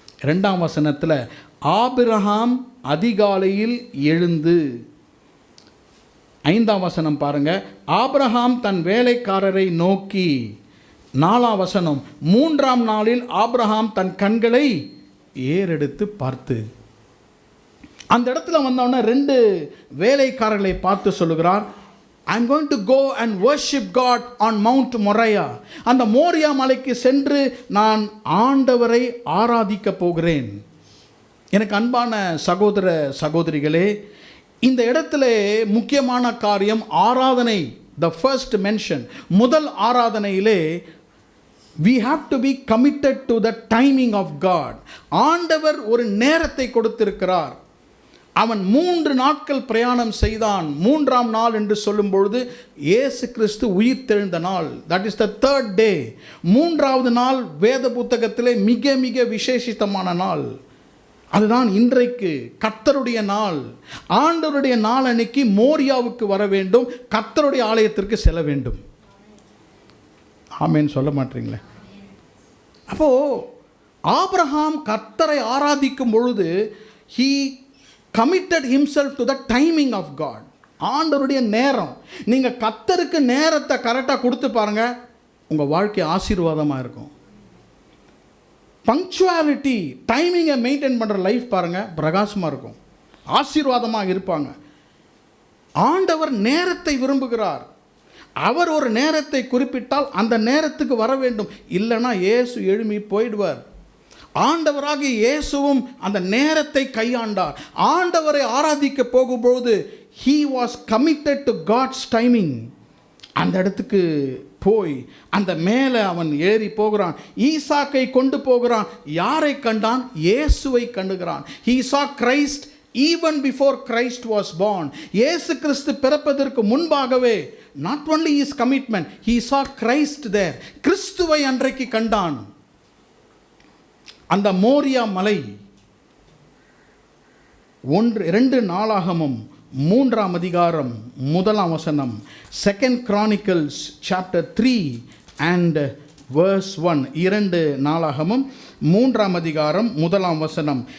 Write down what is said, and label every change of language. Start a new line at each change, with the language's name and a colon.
Tamil: 2ஆம் வசனத்தில் ஆபிரகாம் அதிகாலையில் எழுந்து, 5ஆம் வசனம் பாருங்க, ஆபிரகாம் தன் வேலைக்காரரை நோக்கி. 4ஆம் வசனம், 3ஆம் நாளில் ஆபிரகாம் தன் கண்களை ஏறெடுத்து பார்த்து. அந்த இடத்துல வந்தவொடனே 2 வேலைக்காரர்களை பார்த்து சொல்லுகிறார்,
English: I am going to go and worship God on Mount Moriah.
Tamil: அந்த மோரியா மலைக்கு சென்று நான் ஆண்டவரை ஆராதிக்க போகிறேன். எனக்கு அன்பான சகோதர சகோதரிகளே, இந்த இடத்துல முக்கியமான காரியம் ஆராதனை.
English: the first mention,
Tamil: முதல் ஆராதனையிலே
English: we have to be committed to the timing of God.
Tamil: ஆண்டவர் ஒரு நேரத்தை கொடுத்திருக்கிறார். அவன் 3 நாட்கள் பிரயாணம் செய்தான். 3ஆம் நாள் என்று சொல்லும் பொழுது இயேசு கிறிஸ்து உயிர்த்தெழுந்த நாள்.
English: That is the 3rd day.
Tamil: 3ஆவது நாள் வேத புத்தகத்திலே மிக மிக விசேஷித்தமான நாள். அதுதான் இன்றைக்கு கர்த்தருடைய நாள். ஆண்டவருடைய நாள் அன்னைக்கு மோரியாவுக்கு வர வேண்டும், கர்த்தருடைய ஆலயத்திற்கு செல்ல வேண்டும். ஆமேன்னு சொல்ல மாட்டீங்களே? அப்போது ஆபிரகாம் கர்த்தரை ஆராதிக்கும் பொழுது
English: he committed himself to the timing of God.
Tamil: ஆண்டவருடைய நேரம். நீங்கள் கர்த்தருக்கு நேரத்தை கரெக்டாக கொடுத்து பாருங்கள், உங்கள் வாழ்க்கை ஆசீர்வாதமாக இருக்கும். பங்க்சுவாலிட்டி, டைமிங்கை மெயின்டைன் பண்ணுற லைஃப் பாருங்கள், பிரகாசமாக இருக்கும், ஆசீர்வாதமாக இருப்பாங்க. ஆண்டவர் நேரத்தை விரும்புகிறார். அவர் ஒரு நேரத்தை குறிப்பிட்டால் அந்த நேரத்துக்கு வர வேண்டும், இல்லைன்னா இயேசு எழும்பி போயிடுவார். ஆண்டவராகிய இயேசுவும் அந்த நேரத்தை கையாண்டார். ஆண்டவரை ஆராதிக்க போகும்போது
English: he was committed to God's timing.
Tamil: அந்த இடத்துக்கு போய் அந்த மேலே அவன் ஏறி போகிறான். ஈசாக்கை கொண்டு போகிறான். யாரை கண்டான்? இயேசுவை கண்டுகிறான்.
English: he saw Christ even before Christ was born.
Tamil: இயேசு கிறிஸ்து பிறப்பதற்கு முன்பாகவே
English: not only his commitment, he saw Christ there.
Tamil: கிறிஸ்துவை அன்றைக்கு கண்டான். அந்த மோரியா மலை 2 நாளாகமம் 3ஆம் அதிகாரம் 1ஆம் வசனம்,
English: 2 Chronicles chapter 3 and verse 1.
Tamil: 2 நாளாகமம் 3ஆம் அதிகாரம் 1ஆம் வசனம்.